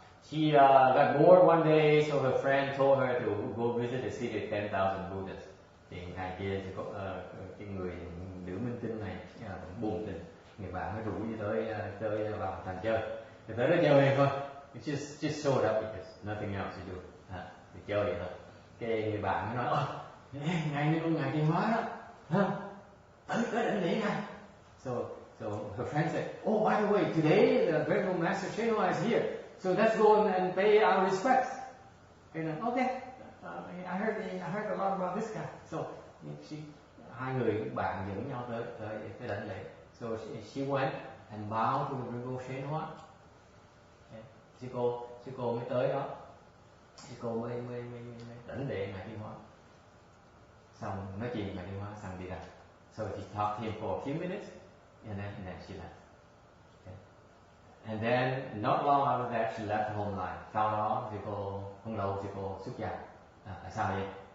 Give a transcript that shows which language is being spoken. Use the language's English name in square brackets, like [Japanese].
[English] She got bored one day, so her friend told her to go visit the city of 10,000 Buddhas. [Vietnamese] Thì ngày kia thì có cái người nữ minh tinh này buồn tình, người bạn mới rủ đi tới vào thành chơi. Thì tới đó chơi thôi, [English] just showed up because nothing else to do. [Vietnamese] Thì chơi vậy thôi. Cái người bạn mới nói, ngày nay luôn ngài Thiên Hóa đó, tới đỉnh lễ ngài. [English] So her friend said, oh, by the way, today the Venerable Master Shen Hoa is here, so let's go and pay our respects. And okay, I heard a lot about this guy. [Vietnamese] So hai người bạn dẫn nhau tới đảnh lễ. [English] So she went and bowed to the Venerable Shen Hoa. [Vietnamese] Sư cô mới tới đó. Sư cô mới đảnh lễ ngài Thiên Hóa. Xong nói chuyện ngài Thiên Hóa xong đi ra. [English] So she talked to him for a few minutes, and then she left. Okay. And then not long after that, she left home life. [Vietnamese] Sau đó sư cô không lâu sư cô xuất gia. Tại sao vậy?